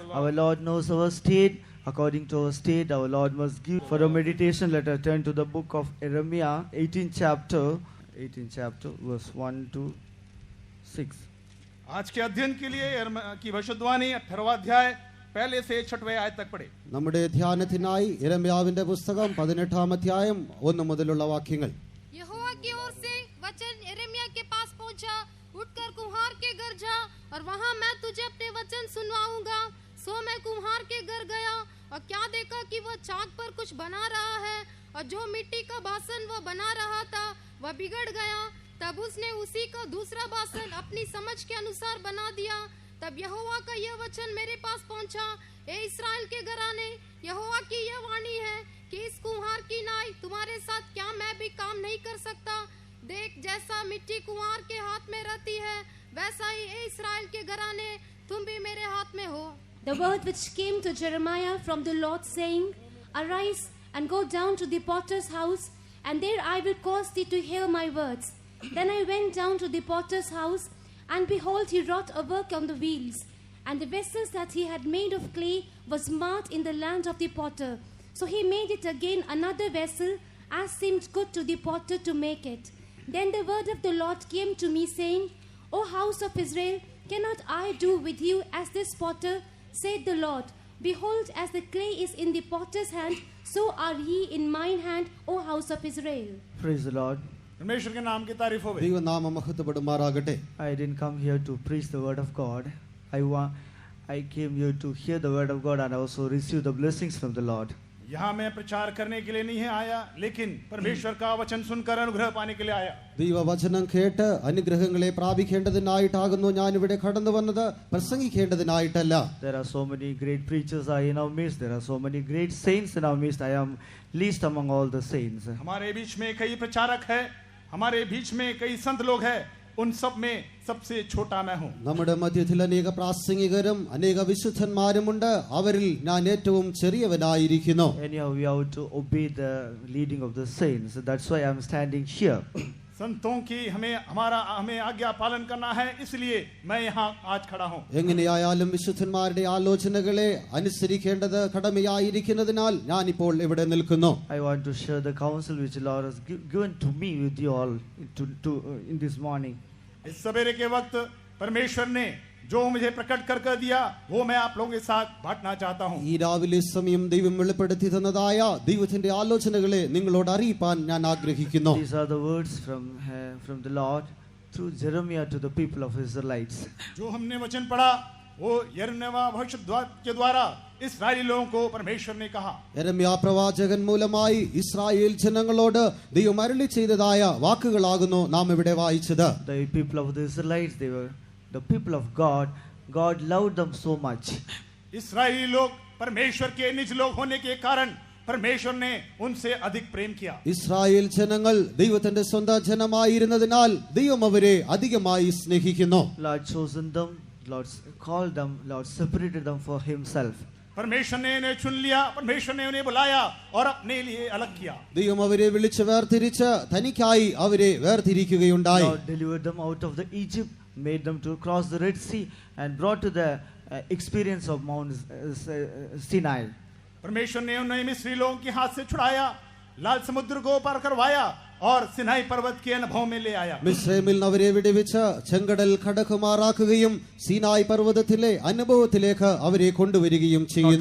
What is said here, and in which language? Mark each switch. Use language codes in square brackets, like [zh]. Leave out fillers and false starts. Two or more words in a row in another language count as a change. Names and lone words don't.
[en] Our Lord knows our state. According to our state, our Lord must give. For our meditation, let us turn to the book of Jeremiah, 18th chapter, verse 1 to 6. [hi] आज के अध्ययन के लिए यिर्मयाह की भविष्यवाणी 18वां अध्याय पहले से 6वें आयत तक पढ़े. [ml] നമ്മുടെ ധ്യാനത്തിനായി യിരെമ്യാവിന്റെ പുസ്തകം 18-ാം അധ്യായം 1 മുതലുള്ള വാക്യങ്ങൾ. [hi] यहोवा की ओर से वचन यिर्मयाह के पास पहुंचा, उठकर कुम्हार के घर जा और वहां मैं तुझे अपने वचन सुनवाऊंगा. सो मैं कुम्हार के घर गया और क्या देखा कि वह चाक पर कुछ बना रहा है और जो मिट्टी का बासन वह बना रहा था वह बिगड़ गया. तब उसने उसी का दूसरा बासन अपनी समझ के अनुसार बना दिया. तब यहोवा का यह वचन मेरे पास पहुंचा, ए इस्राएल के घराने, यहोवा की यह वाणी है कि इस कुम्हार की नाई तुम्हारे साथ क्या मैं भी काम नहीं कर सकता. देख, जैसा मिट्टी कुम्हार के हाथ में रहती है, वैसा ही ए इस्राएल के घराने तुम भी मेरे हाथ में हो. [en] The word which came to Jeremiah from the Lord, saying, Arise and go down to the potter's house, and there I will cause thee to hear my words. Then I went down to the potter's house, and behold, he wrought a work on the wheels. And the vessels that he had made of clay was marked in the land of the potter. So he made it again another vessel, as seemed good to the potter to make it. Then the word of the Lord came to me, saying, O house of Israel, cannot I do with you as this potter, saith the Lord? Behold, as the clay is in the potter's hand, so are ye in mine hand, O house of Israel. Praise the Lord. [hi] परमेश्वर के नाम की तारीफ हो. [ml] ദൈവനാമം മഹത്വപ്പെടുമാറാകട്ടെ. [en] I didn't come here to preach the word of God. I came here to hear the word of God and also receive the blessings from the Lord. [hi] यहाँ मैं प्रचार करने के लिए नहीं है आया, लेकिन परमेश्वर का वचन सुनकर अनुग्रह पाने के लिए आया. [ml] ദൈവവചനം കേട്ട് അനുഗ്രഹങ്ങളെ പ്രാപിക്കേണ്ടതിനായിട്ടാകുന്നു ഞാൻ ഇവിടെ കടന്നു വന്നത്, പ്രസംഗിക്കേണ്ടതിനായിട്ടല്ല. [en] There are so many great preachers are in our midst. There are so many great saints in our midst. I am least among all the saints. [hi] हमारे बीच में कई प्रचारक है, हमारे बीच में कई संत लोग हैं, उन सब में सबसे छोटा मैं हूँ. [ml] നമ്മുടെ മധ്യത്തിൽ അനേക പ്രാസംഗികരും അനേക വിശുദ്ധന്മാരുമുണ്ട്, അവരിൽ ഞാൻ ഏറ്റവും ചെറിയവനായിരിക്കുന്നു. [en] Anyhow, we have to obey the leading of the saints. That's why I am standing here. [hi] संतों की हमें आज्ञा पालन करना है, इसलिए मैं यहाँ आज खड़ा हूँ. [ml] എങ്ങനെയായാലും വിശുദ്ധന്മാരുടെ ആലോചനകളെ അനുസരിക്കേണ്ടത് കടമയായിരിക്കുന്നതിനാൽ ഞാൻ ഇപ്പോൾ ഇവിടെ നിൽക്കുന്നു. [en] I want to share the counsel which the Lord has given to me with you all in this morning. [hi] इस सवेरे के वक्त परमेश्वर ने जो मुझे प्रकट कर दिया वो मैं आप लोगों के साथ बांटना चाहता हूँ. [ml] ഈ രാവിലെ സമയം ദൈവം വെളിപ്പെടുത്തി തന്നതായ ദൈവത്തിന്റെ ആലോചനകളെ നിങ്ങളോട് അറിയിപ്പാൻ ഞാൻ ആഗ്രഹിക്കുന്നു. [en] These are the words from the Lord through Jeremiah to the people of Israelites. [hi] जो हमने वचन पढ़ा वो यिर्मयाह भविष्यद्वक्ता के द्वारा इस्राएली लोगों को परमेश्वर ने कहा. [ml] യെരമ്യാ പ്രവാചകൻ മൂലമായി ഇസ്രായേൽ ജനങ്ങളോട് ദൈവം അരുളി ചെയ്തതായ വാക്കുകളാകുന്നു നാം ഇവിടെ വായിച്ചത്. [en] The people of the Israelites, they were the people of God. God loved them so much. [hi] इस्राएली लोग परमेश्वर के निज लोग होने के कारण परमेश्वर ने उनसे अधिक प्रेम किया. [ml] ഇസ്രായേൽ ജനങ്ങൾ ദൈവത്തിന്റെ സ്വന്തം ജനമായിരുന്നതിനാൽ ദൈവം അവരെ അധികമായി സ്നേഹിക്കുന്നു. [en] Lord chosen them, Lord called them, Lord separated them for himself. [hi] परमेश्वर ने उन्हें चुन लिया, परमेश्वर ने उन्हें बुलाया और अपने लिए अलग किया. [ml] ദൈവം അവരെ വിളിച്ച് വേർതിരിച്ച് തനിക്കായി അവരെ വേർതിരിക്കുകയുണ്ടായി. [en] Lord delivered them out of the Egypt, made them to cross the Red Sea and brought to the experience of Mount Sinai. [hi] परमेश्वर ने उन्हें मिस्री लोगों के हाथ से छुड़ाया, लाल समुद्र को पार करवाया और सिनाई पर्वत के अनुभव में ले आया. [ml] മിസ്രയീമിൽ അവരെ വിടുവിച്ച് ചെങ്കടൽ കടക്കുമാറാക്കുകയും സീനായ് പർവ്വതത്തിലെ അനുഭവത്തിലേക്ക് അവരെ കൊണ്ടുവരികയും ചെയ്യുന്നു.